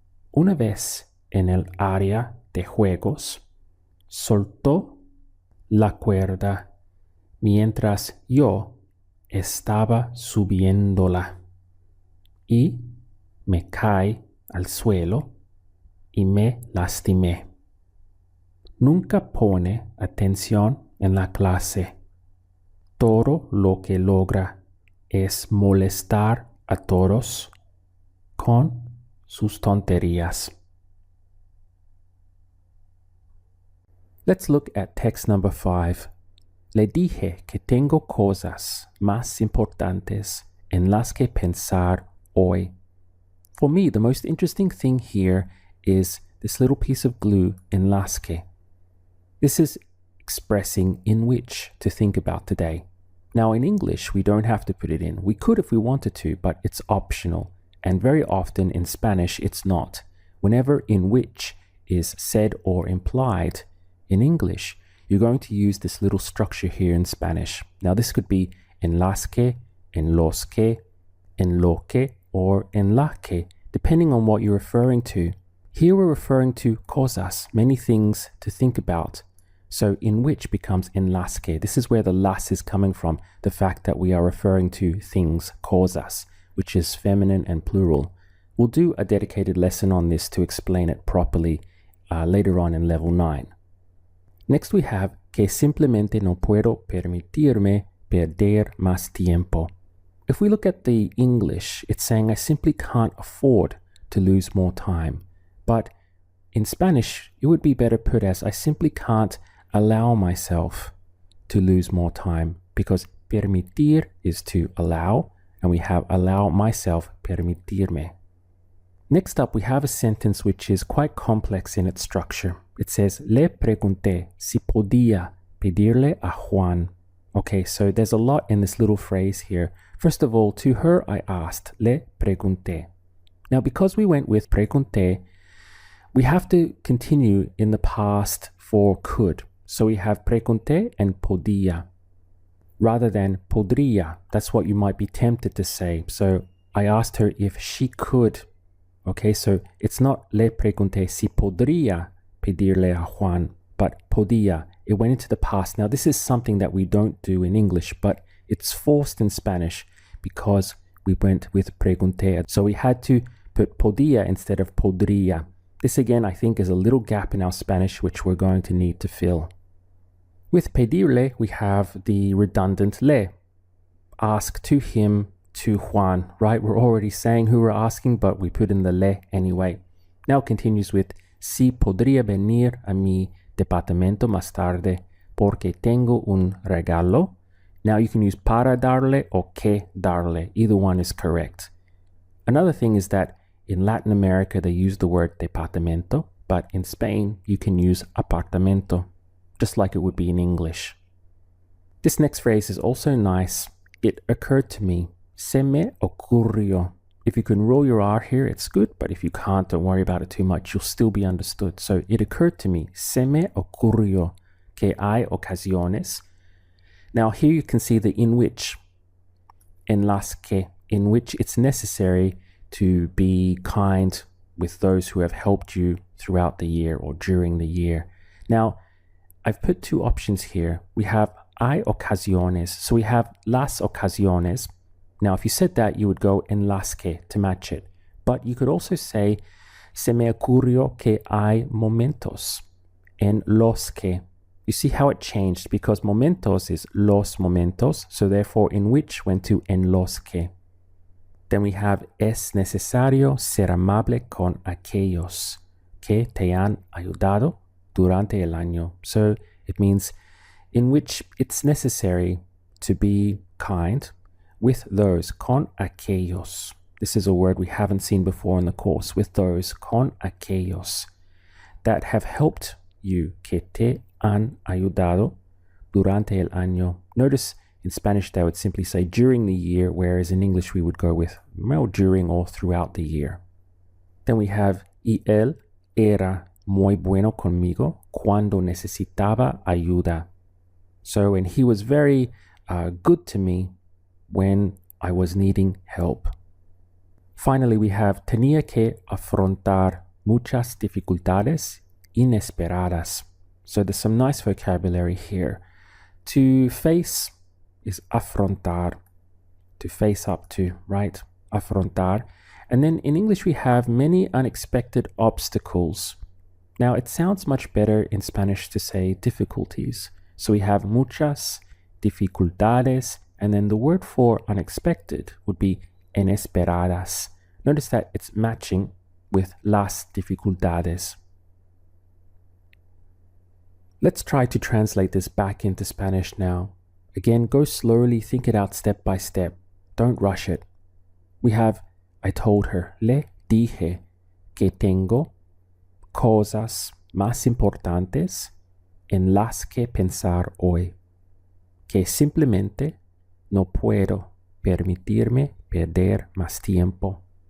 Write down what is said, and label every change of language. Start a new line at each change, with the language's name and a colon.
Spanish: Una vez en el área de juegos, soltó la cuerda mientras yo estaba subiéndola y me caí al suelo y me lastimé. Nunca pone atención en la clase. Todo lo que logra es molestar a todos con sus tonterías.
English: Let's look at text number 5.
Spanish: Le dije que tengo cosas más importantes en las que pensar hoy.
English: For me, the most interesting thing here is this little piece of glue
Spanish: en las que.
English: This is expressing in which to think about today. Now in English, we don't have to put it in. We could if we wanted to, but it's optional. And very often in Spanish, it's not. Whenever in which is said or implied in English, you're going to use this little structure here in Spanish. Now this could be
Spanish: en las que, en los que, en lo que,
English: or
Spanish: en la que,
English: depending on what you're referring to. Here we're referring to cosas, many things to think about. So in which becomes
Spanish: en las que.
English: This is where the las is coming from, the fact that we are referring to things, cosas, which is feminine and plural. We'll do a dedicated lesson on this to explain it properly later on in level 9. Next we have
Spanish: que simplemente no puedo permitirme perder más tiempo.
English: If we look at the English, it's saying I simply can't afford to lose more time. But in Spanish, it would be better put as I simply can't allow myself to lose more time, because permitir is to allow, and we have allow myself, permitirme. Next up, we have a sentence which is quite complex in its structure. It says,
Spanish: le pregunté si podía pedirle a Juan.
English: Okay, so there's a lot in this little phrase here. First of all, to her I asked,
Spanish: le pregunté.
English: Now, because we went with pregunté, we have to continue in the past for could. So we have pregunté and podía, rather than podría. That's what you might be tempted to say. So I asked her if she could. Okay, so it's not
Spanish: le pregunté si podría pedirle a Juan,
English: but podía. It went into the past. Now this is something that we don't do in English, but it's forced in Spanish because we went with pregunté. So we had to put podía instead of podría. This again, I think, is a little gap in our Spanish which we're going to need to fill. With pedirle, we have the redundant le. Ask to him, to Juan, right? We're already saying who we're asking, but we put in the le anyway. Now it continues with
Spanish: si podría venir a mi departamento más tarde porque tengo un regalo.
English: Now you can use
Spanish: para darle
English: or
Spanish: que darle.
English: Either one is correct. Another thing is that in Latin America, they use the word departamento, but in Spain, you can use apartamento, just like it would be in English. This next phrase is also nice. It occurred to me.
Spanish: Se me ocurrió.
English: If you can roll your R here, it's good, but if you can't, don't worry about it too much. You'll still be understood. So it occurred to me.
Spanish: Se me ocurrió que hay ocasiones.
English: Now here you can see the in which,
Spanish: en las que,
English: in which it's necessary to be kind with those who have helped you throughout the year or during the year. Now, I've put two options here. We have
Spanish: hay ocasiones.
English: So we have
Spanish: las ocasiones.
English: Now, if you said that, you would go
Spanish: en las que
English: to match it. But you could also say,
Spanish: se me ocurrió que hay momentos en los que.
English: You see how it changed because momentos is
Spanish: los momentos.
English: So therefore, in which went to
Spanish: en los que.
English: Then we have
Spanish: es necesario ser amable con aquellos que te han ayudado durante el año.
English: So it means in which it's necessary to be kind with those,
Spanish: con aquellos.
English: This is a word we haven't seen before in the course. With those,
Spanish: con aquellos,
English: that have helped you,
Spanish: que te han ayudado durante el año.
English: Notice in Spanish they would simply say during the year, whereas in English we would go with well, during or throughout the year. Then we have
Spanish: y él era muy bueno conmigo cuando necesitaba ayuda.
English: So, and he was very good to me when I was needing help. Finally, we have
Spanish: tenía que afrontar muchas dificultades inesperadas.
English: So there's some nice vocabulary here. To face is afrontar, to face up to, right? Afrontar. And then in English, we have many unexpected obstacles. Now, it sounds much better in Spanish to say difficulties. So we have
Spanish: muchas dificultades,
English: and then the word for unexpected would be inesperadas. Notice that it's matching with
Spanish: las dificultades.
English: Let's try to translate this back into Spanish now. Again, go slowly, think it out step by step. Don't rush it. We have, I told her,
Spanish: le dije que tengo cosas más importantes en las que pensar hoy, que simplemente no puedo permitirme perder más tiempo.